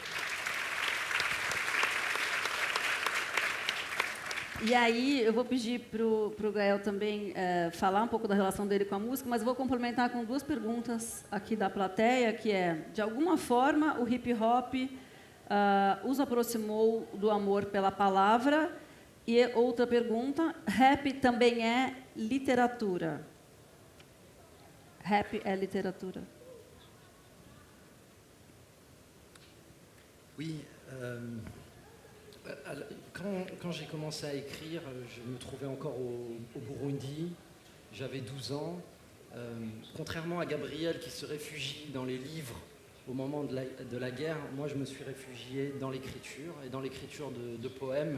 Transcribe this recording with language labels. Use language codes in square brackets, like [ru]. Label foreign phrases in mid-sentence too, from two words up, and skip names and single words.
[pt] E aí, eu vou pedir para o Gael também falar um pouco da relação dele com a música, mas vou complementar com duas perguntas aqui da plateia, que é, de alguma forma, o hip-hop os aproximou do amor pela palavra? E outra pergunta, rap também é literatura? Rap é literatura? [fr] Oui. Quand j'ai commencé à écrire, je me trouvais encore au Burundi, j'avais 12 ans. Contrairement à Gabriel qui se réfugie dans les livres au moment de la guerre, moi je me suis réfugié dans l'écriture, et dans l'écriture de poèmes.